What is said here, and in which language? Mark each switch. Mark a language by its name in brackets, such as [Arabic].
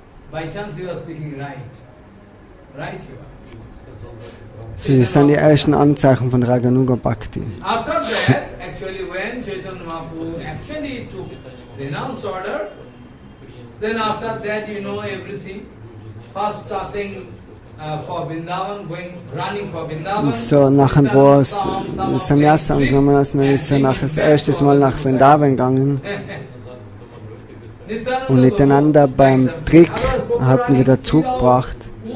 [English] By chance you are speaking right. Right you are. [German] Sie sind die ersten Anzeichen von Raganuga Bhakti. [English] After that, actually when Chaitanya Mahaprabhu actually took renounced order, then after that you know everything. First starting for Vrindavan, running for Vrindavan. [German] So, nachher wo es Sannyasis angenommen hat, dann ist er das erste Mal nach Vrindavan gegangen. Und Nityananda beim Trick hatten wir dazu gebracht.